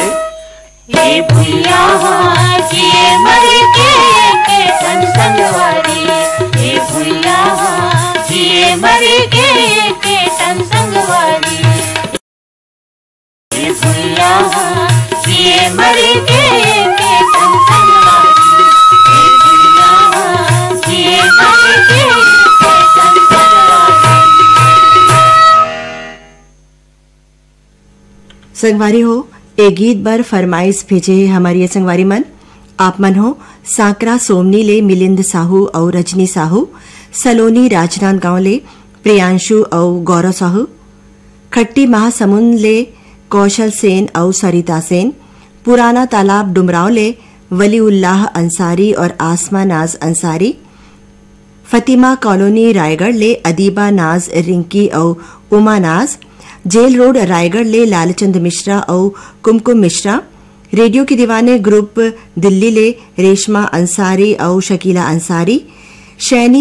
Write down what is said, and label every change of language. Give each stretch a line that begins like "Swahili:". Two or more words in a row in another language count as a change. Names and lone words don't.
Chhattisgarhi: ए भुइया जिए मर के सन संगवारी, ए भुइया जिए मर के सन संगवारी, ए भुइया जिए मर के सन संगवारी, ए भुइया जिए मर के सन संगवारी। संगवारी हो ए गीत बर फरमाइश भेजे है हमारी ये संगवारी मन। आप मन हो सांकरा सोमनी ले मिलिंद साहू और रजनी साहू, सलोनी राजनांदगांव ले प्रियांशु और गौरव साहू, खट्टी महासमुंद ले कौशल सेन और सरिता सेन, पुराना तालाब डुमराव ले वलीउल्लाह अंसारी और आसमा नाज अंसारी, फतिमा कॉलोनी रायगढ़ ले अदीबा नाज रिंकी और उमा नाज, जेल रोड रायगढ़ ले लालचंद मिश्रा और कुमकुम मिश्रा, रेडियो की दीवाने ग्रुप दिल्ली ले रेशमा अंसारी और शकीला अंसारी, शैनी